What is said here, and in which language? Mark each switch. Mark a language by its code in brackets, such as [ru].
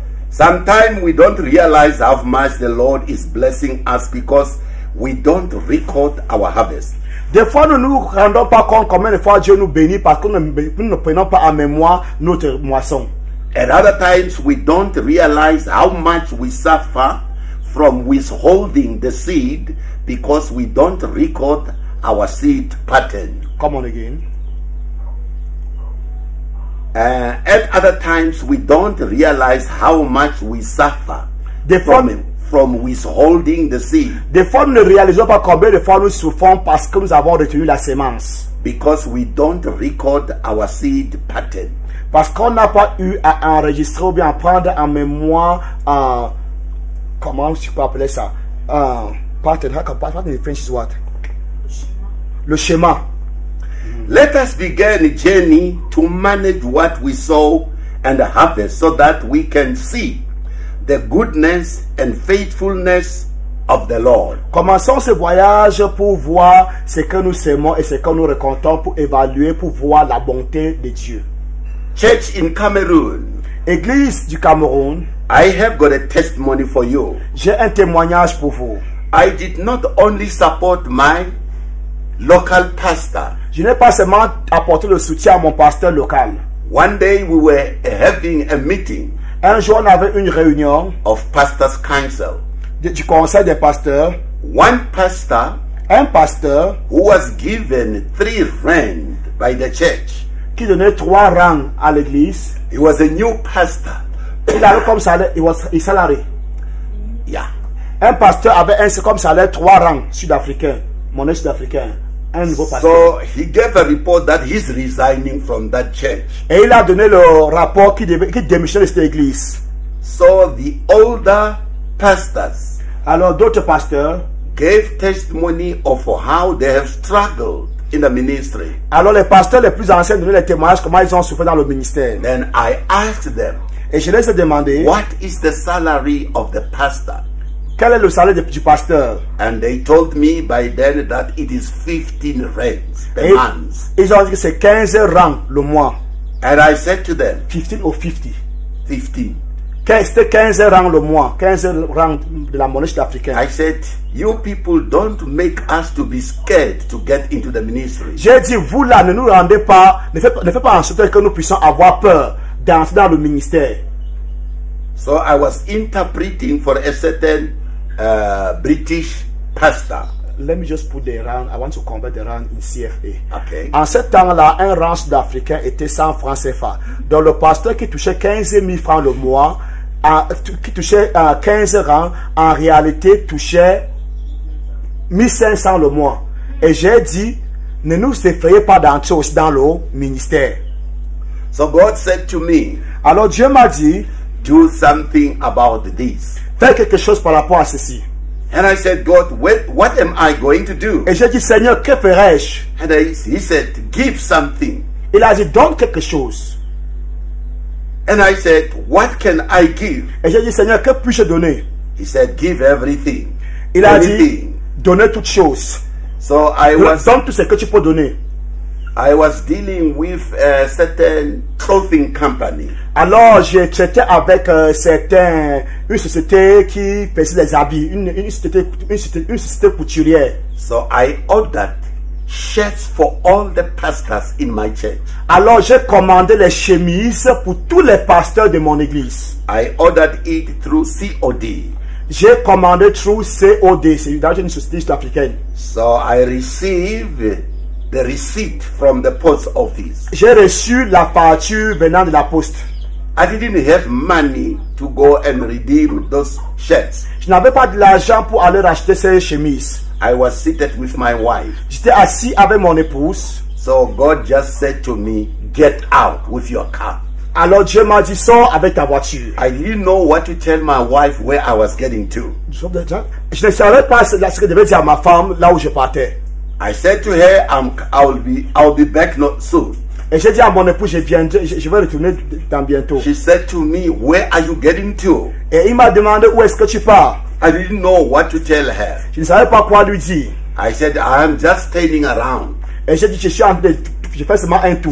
[en] Sometimes we don't realize how much the Lord is blessing us because we don't record our harvest. [fr] Des fois, nous ne nous rendons pas compte combien de fois Dieu nous bénit parce que nous ne prenons pas en mémoire notre moisson. [en] At other times, we don't realize how much we suffer from withholding the seed because we don't record our seed pattern. Come on again. At other times, we don't realize how much we suffer [fr] Des fois, [en] from withholding the seed [fr] des fois, nous ne réalisons pas combien de fois nous souffrons parce que nous avons retenu la sémence. [en] because we don't record our seed pattern. [fr] Parce qu'on n'a pas eu à enregistrer ou bien à prendre en mémoire, comment tu peux appeler ça? [en] Pattern in French is what? [fr] Le schéma. [en] Let us begin a journey to manage what we sow and harvest so that we can see the goodness and faithfulness of the Lord. [fr] Commençons ce voyage pour voir ce que nous sémons et ce que nous récoltons, pour évaluer, pour voir la bonté de Dieu. [en] Church in Cameroon, [fr] Église du Cameroun, [en] I have got a testimony for you. [fr] j'ai un témoignage pour vous. [en] I did not only support my local pastor. [fr] Je n'ai pas seulement apporté le soutien à mon pasteur local. [en] One day we were having a meeting [fr] Un jour, on avait une réunion [en] of pastors' council. [fr] du conseil des pasteurs. [en] One pastor [fr] Un pasteur [en] who was given 3 rand by the church. [fr] qui donnait 3 rangs à l'église. [en] He was a new pastor. [fr] Il avait comme salaire, il salarié. Yeah. Un pasteur avait comme salaire 3 rangs sud-africains, monnaie sud-africaine. Un nouveau pasteur. [en] So he gave a report that he's resigning from that church. [fr] Et il a donné le rapport qui démissionnait de cette église. [en] So the older pastors [fr] Alors d'autres pasteurs, [en] gave testimony of how they have struggled in the ministry. [fr] alors les pasteurs les plus anciens donnaient les témoignages comment ils ont souffert dans le ministère. [en] Then I asked them, [fr] Et je les ai demandé [en] what is the salary of the pastor? [fr] quel est le salaire du pasteur. [en] And they told me by then that it is 15 rands per [fr] Et [en] month. [fr] ils ont dit que c'est 15 rangs le mois. [en] And I said to them, [fr] 15 ou 50. 15. C'était 15 rangs le mois. 15 rangs de la monnaie sud-africaine. [en] I said, you people don't make us to be scared to get into the ministry. [fr] J'ai dit, vous là, ne nous rendez pas, ne faites pas en sorte que nous puissions avoir peur d'entrer dans le ministère. [en] So I was interpreting for a certain British pastor. Let me just put the rand. I want to convert the rand in CFA. Okay. [fr] En ce temps-là, un rang sud-africain était 100 francs CFA. Donc le pasteur qui touchait 15 000 francs le mois, qui touchait 15 rangs, en réalité touchait 1500 le mois. Et j'ai dit, ne nous effrayez pas d'entrer aussi dans le ministère. [en] So God said to me, [fr] Alors Dieu m'a dit, [en] do something about this. [fr] fais quelque chose par rapport à ceci. [en] And I said, God, what am I going to do? [fr] Et j'ai dit, Seigneur, que ferai-je? [en] And he said, give something. [fr] Il a dit, donne quelque chose. [en] And I said, what can I give? [fr] Et j'ai dit, Seigneur, que puis-je donner? [en] He said, give everything. [fr] Il a dit, [en] Anything. [fr] donner toutes choses. [en] So [fr] Donne tout ce que tu peux donner. [en] I was dealing with a certain clothing company. [fr] Alors, j'ai traité avec une société qui faisait des habits, une société couturière. [en] So I ordered shirts for all the pastors in my church. [fr] Alors, j'ai commandé les chemises pour tous les pasteurs de mon église. [en] I ordered it through COD. [fr] J'ai commandé [en] through COD, [fr] c'est une société sud-africaine. [en] So I received the receipt from the post office. [fr] J'ai reçu la facture venant de la poste. [en] I didn't have money to go and redeem those shirts. [fr] Je n'avais pas de l'argent pour aller racheter ces chemises. [en] I was seated with my wife. [fr] J'étais assis avec mon épouse. [en] So God just said to me, get out with your car. [fr] Alors Dieu m'a dit, sors avec ta voiture. [en] I didn't know what to tell my wife where I was getting to. [fr] Je ne savais pas ce que je devais dire à ma femme là où je partais. [en] I said to her, I'll be back not soon. [fr] Et j'ai dit à mon épouse, je vais retourner dans bientôt. [en] She said to me, where are you getting to? [fr] Et il m'a demandé où est-ce que tu pars. [en] I didn't know what to tell her. [fr] Je ne savais pas quoi lui dire. [en] I said, I am just standing around. [fr] Et j'ai dit, je fais seulement un tour.